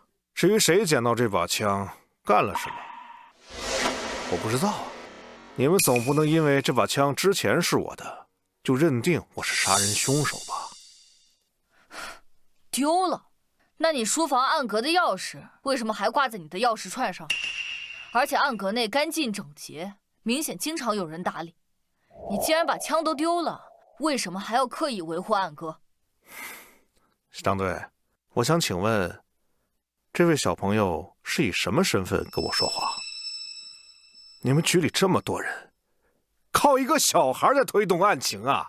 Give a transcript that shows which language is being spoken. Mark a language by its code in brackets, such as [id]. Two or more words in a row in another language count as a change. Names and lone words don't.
[zh] 至於誰撿到這把槍，幹了什麼，我不知道。你們總不能因為這把槍之前是我的，就認定我是殺人兇手吧？丟了？那你書房暗格的鑰匙為什麼還掛在你的鑰匙串上？而且暗格內乾淨整潔，明顯經常有人打理。你既然把槍都丟了，為什麼還要刻意維護暗格？張隊，我想請問，這位小朋友是以什麼身份跟我說話？你們局裡這麼多人，靠一個小孩在推動案情啊？